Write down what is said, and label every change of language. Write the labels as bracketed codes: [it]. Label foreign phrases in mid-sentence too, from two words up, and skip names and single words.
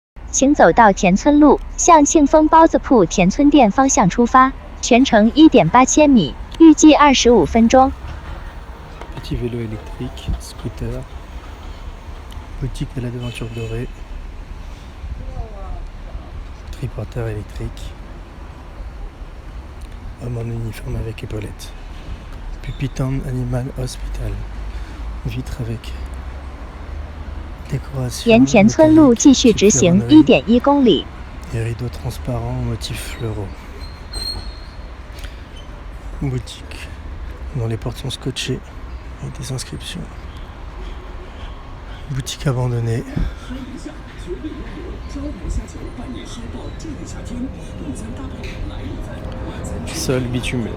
[zh] 请走到田村路，向庆丰包子铺田村店方向出发，全程1.8千米，预计25分钟。 [fr] Petit vélo électrique, scooter, boutique de la devanture dorée, triporteur électrique, homme en uniforme avec épaulettes, Pupitan Animal Hospital, vitre avec décoration. [zh] 沿田村路继续直行1.1公里。 [fr] Et rideaux transparents en motifs fleuraux. Boutique dont les portes sont scotchées avec des inscriptions. Boutique abandonnée. Sol bitumé.